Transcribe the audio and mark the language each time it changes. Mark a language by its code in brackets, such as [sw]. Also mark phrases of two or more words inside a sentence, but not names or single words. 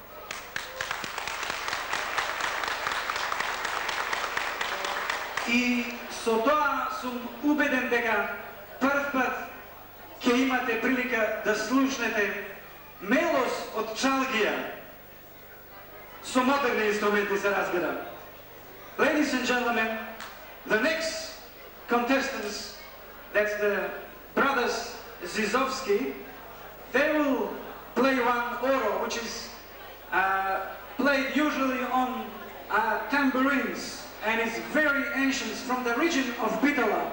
[mk] И со тоа сум убеден дека прв пат ќе имате прилика да слушнете мелос од чалгија со модерни инструменти, се разбира. [en] Ladies and gentlemen, the next contestants, that's the brothers Zizovski, they will play one oro, which is played usually on tambourines, and it's very ancient, from the region of Bitola.